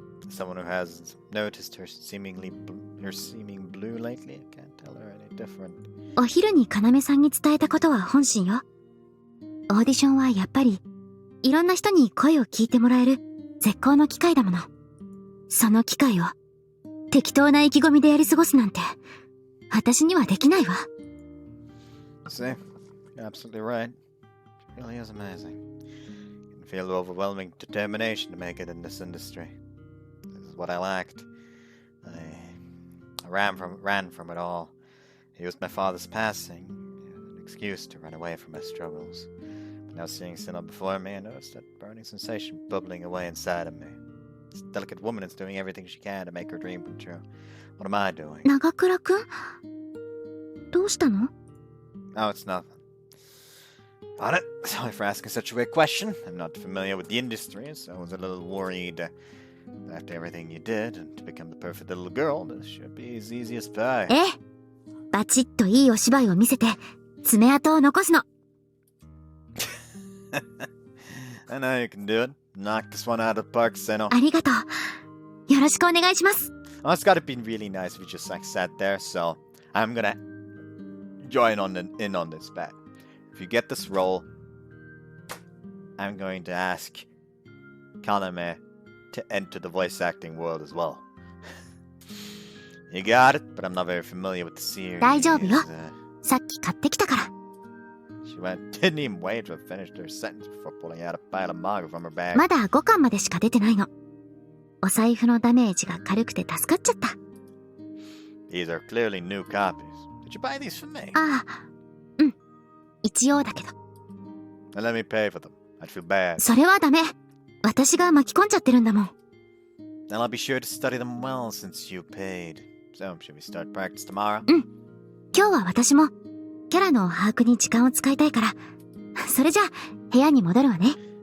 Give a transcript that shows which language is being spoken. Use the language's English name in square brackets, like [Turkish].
[English] Someone who has noticed her seeming blue lately, I can't tell her any different. [Japanese] お昼に要さんに伝えたことは本心よ。オーディションはやっぱりいろんな人に声を聞いてもらえる絶好の機会だもの。その機会を適当な意気込みでやり過ごすなんて私にはできないわ。 [English] See, you're absolutely right. It really is amazing. You can feel the overwhelming determination to make it in this industry. This is what I lacked. I ran from it all. I used my father's passing as an excuse to run away from my struggles. But now seeing Sino before me, I noticed that burning sensation bubbling away inside of me. This delicate woman is doing everything she can to make her dream come true. What am I doing? [Japanese] 長倉くん、どうしたの？ [English] Oh, it's nothing. Got it. Sorry for asking such a weird question. I'm not familiar with the industry, so I was a little worried. After everything you did, and to become the perfect little girl, this should be as easy as pie. [Japanese] ええ、バチッといいお芝居を見せて爪痕を残すの。 [English] I know you can do it. Knock this one out of the park, Seno. [Japanese] ありがとう。よろしくお願いします。 [English] Oh, it's gotta be really nice if you just sat there, so I'm gonna join in on this bet. If you get this role, I'm going to ask Kaname to enter the voice acting world as well. You got it, but I'm not very familiar with the series. [Japanese] 大丈夫よ。さっき買ってきたから。 [English] Didn't even wait to have finished her sentence before pulling out a pile of manga from her bag. [Japanese] まだ5巻までしか出てないの。お財布のダメージが軽くて助かっちゃった。 [English] These are clearly new copies. Did you buy these for me? [Japanese] ああ、うん。一応だけど。 [English] Then let me pay for them. I'd feel bad. [Japanese] それはダメ。私が巻き込んじゃってるんだもん。 [English] Then I'll be sure to study them well since you paid. So, should we start practice tomorrow? [Japanese] うん。今日は私もキャラの把握に時間を使いたいから。それじゃあ部屋に戻るわね。